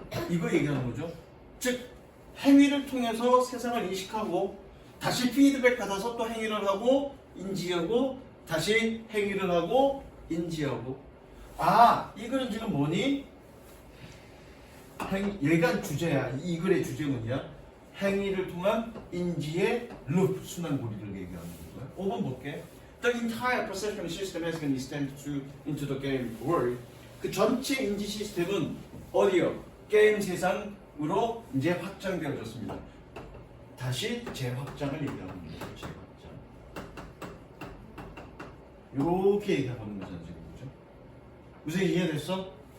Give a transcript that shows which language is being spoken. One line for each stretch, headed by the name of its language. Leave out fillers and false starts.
Korean: 이거 얘기하는 거죠. 즉, 행위를 통해서 세상을 인식하고 다시 피드백 받아서 또 행위를 하고 인지하고 다시 행위를 하고 인지하고. 아, 이거는 지금 뭐니? 얘가 주제야. 이 글의 주제문이야. 행위를 통한 인지의 루프, 순환고리를 얘기하는 거고요. 5번 볼게.
English: The entire perception system has been extended into the game world.
Korean: 그 전체 인지 시스템은 어디요? 게임 세상으로 이제 확장되어졌습니다. 다시 재확장을 얘기하는 거죠. 재확장. 이렇게 얘기하는 거잖아요. 지금. 무슨 이해됐어?